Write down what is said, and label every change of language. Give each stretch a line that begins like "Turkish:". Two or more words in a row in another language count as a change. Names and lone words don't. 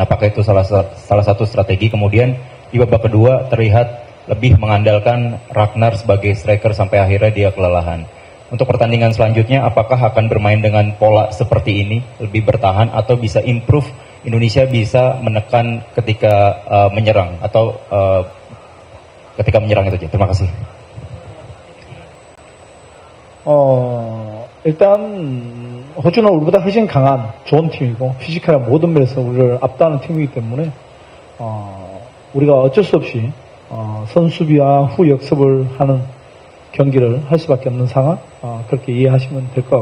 Indonesian: Apakah itu salah satu strategi? Kemudian di babak kedua terlihat lebih mengandalkan Ragnar sebagai striker sampai akhirnya dia kelelahan. Untuk pertandingan selanjutnya, apakah akan bermain dengan pola seperti ini, lebih bertahan, atau bisa improve, Indonesia bisa menekan ketika menyerang, atau ketika menyerang itu aja? Terima kasih.
Korean: 일단 호주는 우리보다 훨씬 강한 좋은 팀이고 피지컬한 모든 면에서 우리를 압도하는 팀이기 때문에 우리가 어쩔 수 없이 선수비와 후 역습을 하는 경기를 할 수밖에 없는 상황, 그렇게 이해하시면 될 것